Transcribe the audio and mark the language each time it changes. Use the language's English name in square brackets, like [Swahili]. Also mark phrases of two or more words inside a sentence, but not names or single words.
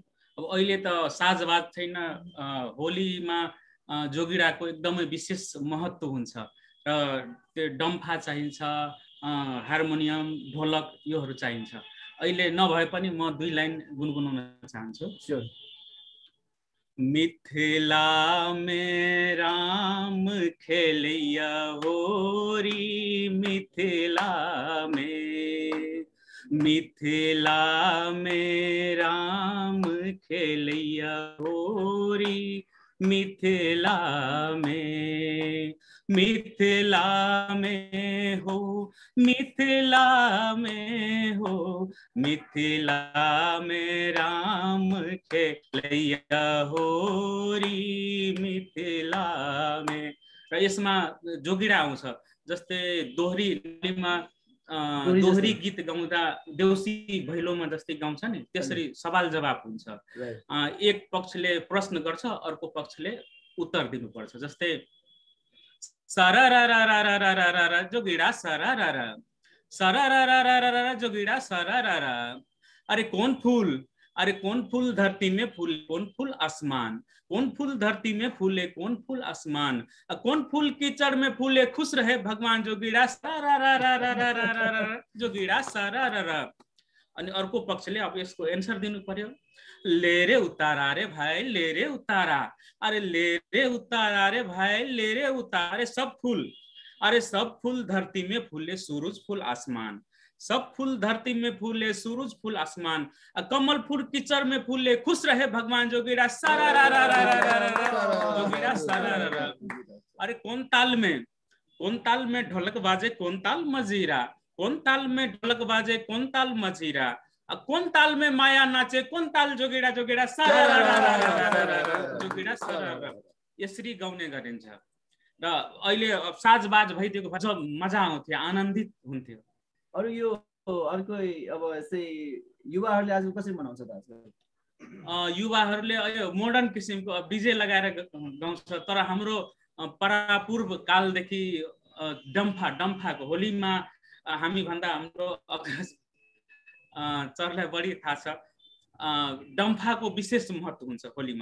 [Nepali] अब अहिले त साजबाज छैन, होलीमा जोगिराको एकदमै विशेष महत्त्व हुन्छ र त्यो डम्फा चाहिन्छ, हार्मोनियम, ढोलक योहरू चाहिन्छ। अहिले नभए पनि म 2 लाइन गुनगुनाउन चाहन्छु। स्योर। [Maithili] मिथिला में राम खेलिया होरी, मिथिला में, मिथिला में राम खेलिया होरी, मिथिला में, मिथिला में हो, मिथिला में हो, मिथिला में राम खेलैया होरी, मिथिला में। [Nepali] र यसमा जोगिरा आउँछ। जस्तै दोहोरीमा दोहोरी गीत गाउँदा देउसी भैलोमा जस्तै गाउँछ नि, त्यसरी सवाल जवाब हुन्छ। एक पक्षले प्रश्न गर्छ, अर्को पक्षले उत्तर दिनुपर्छ। जस्तै सरररररररररर जोगिरा सरररर, सरररररररर जोगिरा सरररर। [Bhojpuri] अरे कौन फूल, अरे कौन फूल धरती में फूले, कौन फूल आसमान, कौन फूल धरती में फूले, कौन फूल आसमान, कौन फूल कीचड़ में फूले, खुश रहे भगवान जोगिरा सरररररररर जोगिरा सरररर। [Nepali] अनि अर्को पक्षले अब यसको एन्सर दिनु पर्यो। [Bhojpuri] ले रे उतारा रे भाइ, ले रे उतारा, अरे ले रे उतारा रे भाइ, ले रे उतारे सब फूल, अरे सब फूल धरती में फूले, सूरज फूल आसमान, सब फूल धरती में फूले, सूरज फूल आसमान, कमल फूल कीचड़ में फूले, खुश रहे भगवान जोगिरा सरररररररर जोगिरा सरररर। अरे कौन ताल में, कौन ताल में ढोलक बाजे कौन ताल मजीरा, कौन ताल में ढोलक बाजे कौन ताल मजीरा, कौन ताल में माया नाचे कौन ताल जोगिडा जोगिडा जोगिडा सरर, [Nepali] यसरी गाउने गरिन्छ। र अहिले साजबाज भइदिएको भए मजा आउँथ्यो, आनन्दित हुन्थ्यो। अरु यो अर्को अब यसै युवाहरूले आज कसरी मनाउँछ त आजकल? युवाहरूले अहिले मोडर्न किसिमको डीजे लगाएर गाउँछ, तर हाम्रो परापूर्व कालदेखि डम्फाको होलीमा हामी भन्दा हाम्रो चरलाई बढी थाहा छ, डम्फाको विशेष महत्व हुन्छ होलीमा।